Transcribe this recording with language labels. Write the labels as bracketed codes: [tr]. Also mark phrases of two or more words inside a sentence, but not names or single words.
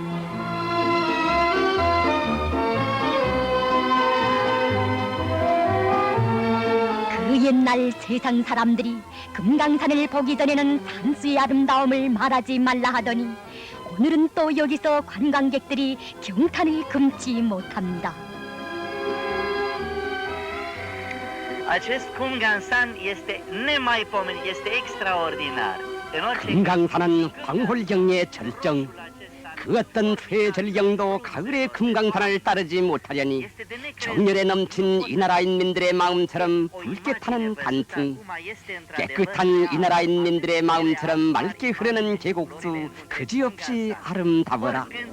[ko] 그 옛날 세상 사람들이 금강산을 보기 전에는 산수의 아름다움을 말하지 말라 하더니 오늘은 또 여기서 관광객들이 경탄을 금치 못합니다. [ro] Acest Kumgansan este nemaipomenit, este extraordinar. [ko] 금강산은 황홀경의 절정. 그 어떤 최절경도 가을의 금강산을 따르지 못하려니 정열에 넘친 이 나라 인민들의 마음처럼 붉게 타는 단풍, 깨끗한 이 나라 인민들의 마음처럼 맑게 흐르는 계곡수 그지없이 아름다워라.